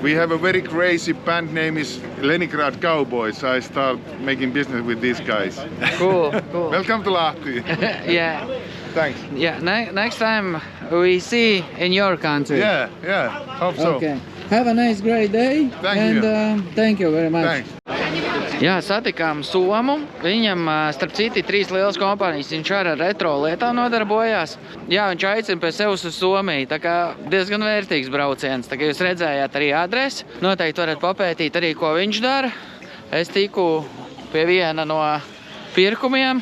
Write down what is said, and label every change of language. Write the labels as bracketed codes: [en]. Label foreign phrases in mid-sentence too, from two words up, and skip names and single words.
[en] We have a very crazy band name is Leningrad Cowboys. I start making business with these guys. Cool. Welcome to Lahti. Yeah. Thanks. Yeah, next time we see in your country. Yeah. Hope so. Okay. Have a nice, great day. Thank you. Thank you very much. Thanks. [lv] Jā, satikām Somu. Viņam, starp citi, 3 lielas kompānijas. Viņš ar retro lietām nodarbojās. Jā, viņš aicina pie sevis uz Somiju. Tā kā diezgan vērtīgs brauciens. Tā kā jūs redzējāt arī adresi. Noteikti varat papētīt arī, ko viņš dara. Es tiku pie viena no pirkumiem.